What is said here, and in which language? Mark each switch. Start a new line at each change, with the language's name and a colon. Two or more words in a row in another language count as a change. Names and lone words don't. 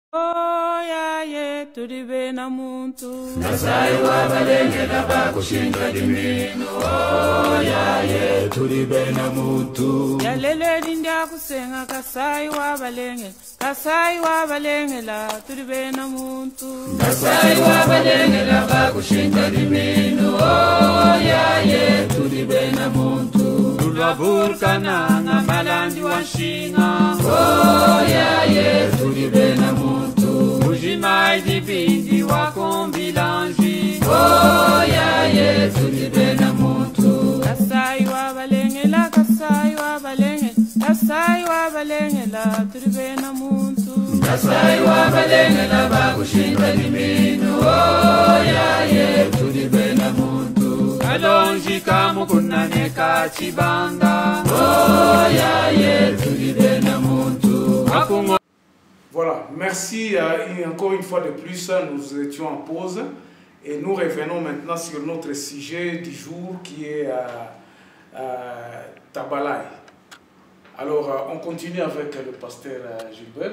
Luba-Lulua: Oya ye tulibe na muntu Kasai wa balenge laba kushinga dimino. Oya ye tulibe na muntu. ya lele dindia kusenga Kasai wa balenge la tulibe na muntu. Kasai wa balenge laba kushinga dimino. Oya ye tulibe na muntu. Lulwaburkana nga malandi wa nshinga. Oya ye tulibe na muntu. Ujimai dibindi wa kombilanji. Oya ye tulibe na muntu. Kasai wa balenge la Kasai wa balenge la tulibe na muntu. Kasai wa balenge laba kushinga dimino. Oya ye tulibe na muntu. Kalonji kamukunane kachibanga. Oya ye tulibe na muntu. Akungo.
French: Voilà, merci. Encore une fois de plus, nous étions en pause et nous revenons maintenant sur notre sujet du jour qui est Tabalay. Alors, on continue avec le pasteur Gilbert.